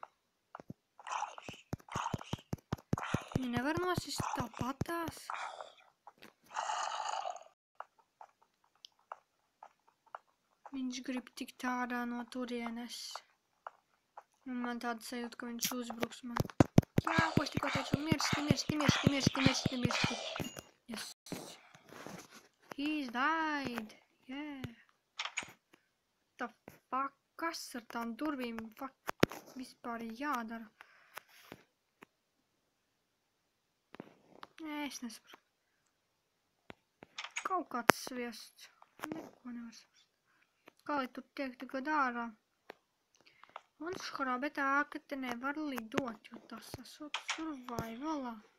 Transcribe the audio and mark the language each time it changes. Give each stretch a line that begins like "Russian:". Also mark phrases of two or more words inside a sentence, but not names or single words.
Latvian: Viņi nevar nosist tāpatās. Viņš grib tikt ārā no turienes. Un man tāda sajūta, ka viņš uzbruks man. Jā, ko es tikko teicu, mirsti.
English: Yes. He's died. Yeah. The fuck?
Latvian: Kas ar tām durvīm vispār jādara? Nē, es nesaprotu. Kaut kāds sviests. Neko nevar saprast. Kā lai tur tiek tagad ārā? Un škarābe tā, ka te nevar lidot, jo tas esot survivalā.